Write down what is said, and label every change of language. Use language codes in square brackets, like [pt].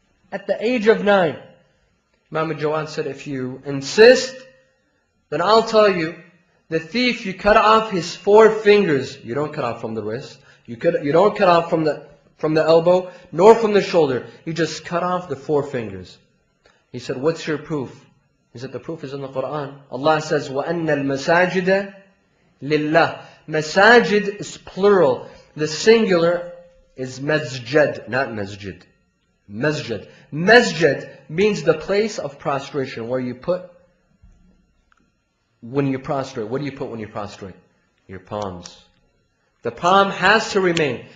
[en] At the age of 9, Imam al-Jawad said, if you insist, then I'll tell you, the thief, you cut off his 4 fingers. You don't cut off from the wrist. You don't cut off from the elbow, nor from the shoulder. You just cut off the 4 fingers. He said, what's your proof? He said, the proof is in the Quran. Allah says, [ar] وَأَنَّ الْمَسَاجِدَ لِلَّهِ. [en] Masajid is plural. The singular is masjid, not masjid. Masjid. Masjid means the place of prostration, where you put when you prostrate. What do you put when you prostrate? Your palms. The palm has to remain.